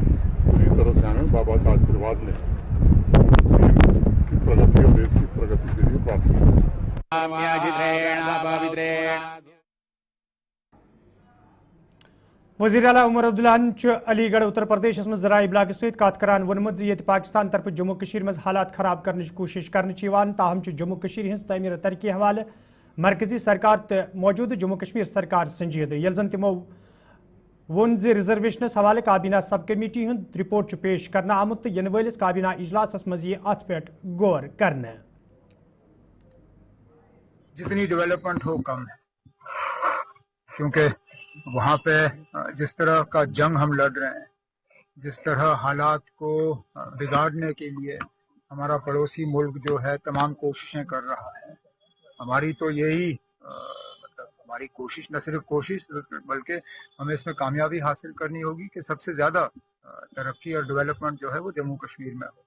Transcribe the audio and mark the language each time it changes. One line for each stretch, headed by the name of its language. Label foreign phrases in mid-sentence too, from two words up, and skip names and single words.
Hindi: पूरी तरह से हमें बाबा का आशीर्वाद लें, कश्मीर की प्रगति और देश की प्रगति के लिए प्रार्थना करें।
Kashmiri: वज़ीर आला उमर अब्दुल्ला अलीगढ़ उत्तर प्रदेश में ज़राई इब्लाग सहित कत करान वोनमुत ये पाकिस्तान तरफ जम्मू कश्मीर
Hindi: में हालात खराब करने की कोशिश
Kashmiri: कर ताहम जम्मू कश्मीर हज तमीर तरक्की हवाले मरकजी सरकार तो मौजूद जम्मू कश्मीर सरकार संजीद, ये जन तमो वोन जे रिजर्वेशनस हवाले काबीना सब कमेटी हूँ रिपोर्ट पेश करना आमुत, तो इन वलिस काबीना इजलास मज ये अत पे गौर करने।
Hindi: जितनी डेवलपमेंट हो कम है, क्योंकि वहाँ पे जिस तरह का जंग हम लड़ रहे हैं, जिस तरह हालात को बिगाड़ने के लिए हमारा पड़ोसी मुल्क जो है तमाम कोशिशें कर रहा है, हमारी तो यही हमारी कोशिश, न सिर्फ कोशिश बल्कि हमें इसमें कामयाबी हासिल करनी होगी कि सबसे ज्यादा तरक्की और डेवलपमेंट जो है वो जम्मू कश्मीर में हो।